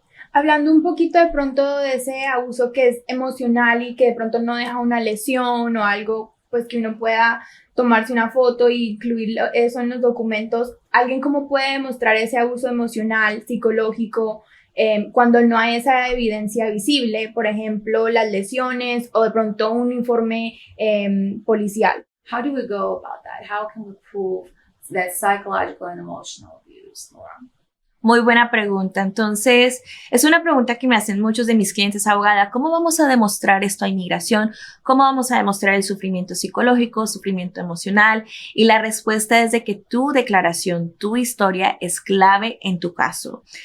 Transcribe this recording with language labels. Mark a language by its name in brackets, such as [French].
[Spanish] Hablando un poquito de pronto de ese abuso que es emocional y que de pronto no deja una lesión o algo, pues que uno pueda tomarse una foto e incluir eso en los documentos, ¿alguien cómo puede demostrar ese abuso emocional, psicológico, cuando no hay esa evidencia visible? Por ejemplo, las lesiones o de pronto un informe policial. [English] How do we go about that? How can we prove that psychological and emotional abuse, Laura? [Spanish] Muy buena pregunta. Entonces, es una pregunta que me hacen muchos de mis clientes abogadas. ¿Cómo vamos a demostrar esto a inmigración? ¿Cómo vamos a demostrar el sufrimiento psicológico, sufrimiento emocional? Y la respuesta es de que tu declaración, tu historia es clave en tu caso.